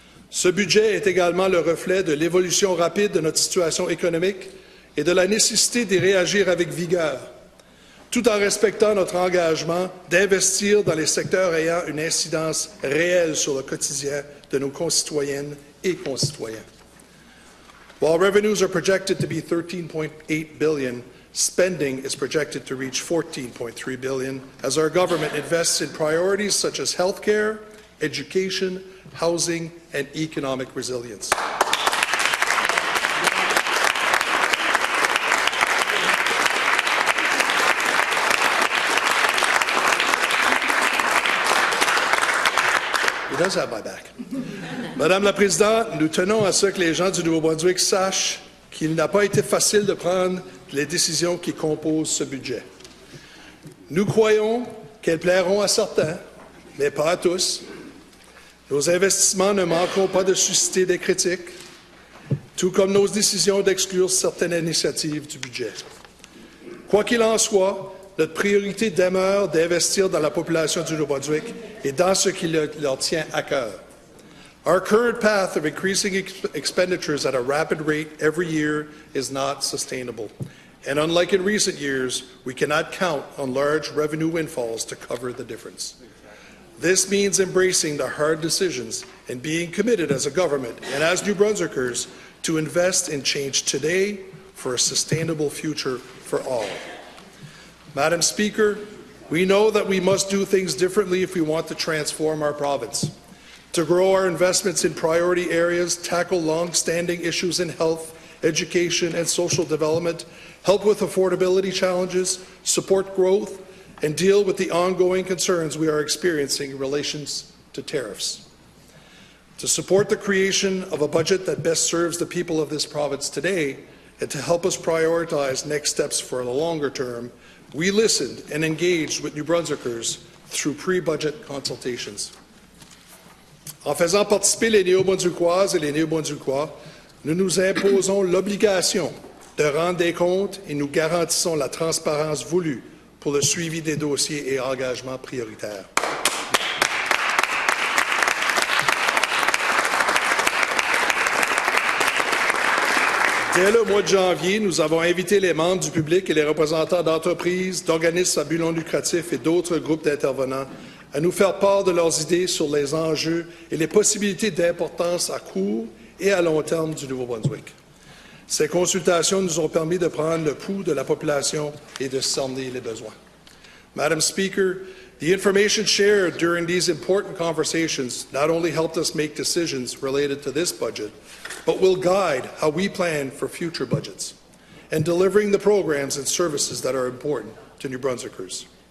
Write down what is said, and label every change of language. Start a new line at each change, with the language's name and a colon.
French: Ce budget est également le reflet de l'évolution rapide de notre situation économique et de la nécessité d'y réagir avec vigueur, tout en respectant notre engagement d'investir dans les secteurs ayant une incidence réelle sur le quotidien de nos concitoyennes et concitoyens.
English: While revenues are projected to be $13.8 billion, spending is projected to reach $14.3 billion as our government invests in priorities such as health care, education, housing, and economic resilience. He does have my back.
French: Madame la Présidente, nous tenons à ce que les gens du Nouveau-Brunswick sachent qu'il n'a pas été facile de prendre les décisions qui composent ce budget. Nous croyons qu'elles plairont à certains, mais pas à tous. Nos investissements ne manqueront pas de susciter des critiques, tout comme nos décisions d'exclure certaines initiatives du budget. Quoi qu'il en soit, notre priorité demeure d'investir dans la population du Nouveau-Brunswick et dans ce qui leur tient à cœur.
English: Our current path of increasing expenditures at a rapid rate every year is not sustainable. And unlike in recent years, we cannot count on large revenue windfalls to cover the difference. This means embracing the hard decisions and being committed as a government and as New Brunswickers to invest in change today for a sustainable future for all. Madam Speaker, we know that we must do things differently if we want to transform our province. To grow our investments in priority areas, tackle long-standing issues in health, education, and social development, help with affordability challenges, support growth, and deal with the ongoing concerns we are experiencing in relation to tariffs. To support the creation of a budget that best serves the people of this province today, and to help us prioritize next steps for the longer term, we listened and engaged with New Brunswickers through pre-budget consultations.
French: En faisant participer les Néo-Brunswickoises et les Néo-Brunswickois, nous nous imposons l'obligation de rendre des comptes et nous garantissons la transparence voulue pour le suivi des dossiers et engagements prioritaires. Dès le mois de janvier, nous avons invité les membres du public et les représentants d'entreprises, d'organismes à but non lucratif et d'autres groupes d'intervenants à nous faire part de leurs idées sur les enjeux et les possibilités d'importance à court et à long terme du Nouveau-Brunswick. Ces consultations nous ont permis de prendre le pouls de la population et de cerner les besoins.
English: Madam Speaker, the information shared during these important conversations not only helped us make decisions related to this budget, but will guide how we plan for future budgets and delivering the programs and services that are important to New Brunswickers.